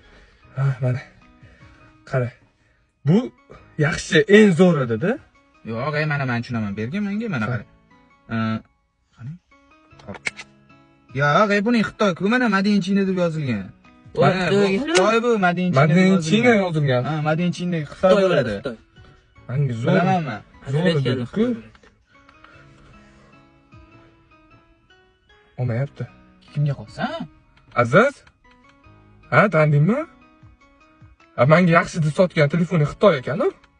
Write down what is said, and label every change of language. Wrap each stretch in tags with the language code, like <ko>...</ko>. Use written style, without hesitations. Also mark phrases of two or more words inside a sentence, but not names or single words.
<uz>Ha, mana. Qara. Bu yaxshi, eng zo'ri dedi. Yo'q, mana men tushunaman. Bergin menga, mana qara. Qani? Hop. Yo'q, buning Xitoy-ku, mana</uz> <en>Made in China</en> <uz>deb yozilgan. Xitoy bu</uz> <en>Made in China. Made in China yozilgan.</en> <uz>Ha,</uz> <en>Made in China</en> <uz>Xitoy bo'ladi. Menga zo'r. Bilaman men. Zo'r dedi-ku. Olmayapti. Kimga qolsa? Aziz? Ha, tanidingmi? Menga yaxshi deb sotgan telefoni Xitoy ekan-ku.</uz>